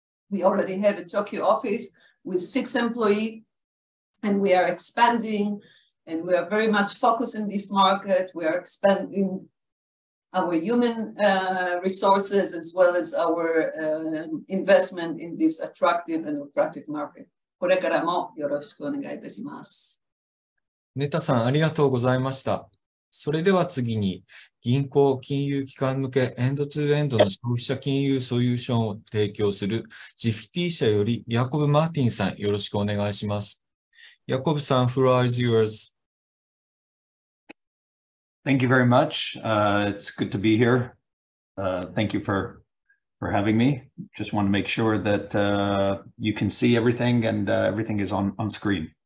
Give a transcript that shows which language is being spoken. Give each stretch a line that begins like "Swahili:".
English: We already have a Tokyo office with 6 employees, and we are expanding, and we are very much focused in this market. We are expanding our human resources as well as our investment in this attractive and attractive market.
Japanese: これからもよろしくお願いいたします。ネタさん、ありがとうございました。それでは次に、銀行・金融機関向けエンドツーエンドの消費者金融ソリューションを提供するJifiti社よりヤコブ・マーティンさん、よろしくお願いします。
English: ヤコブさん、floor is yours. Thank you very much. It's good to be here. Thank you for having me. Just want to make sure that you can see everything and everything is on screen.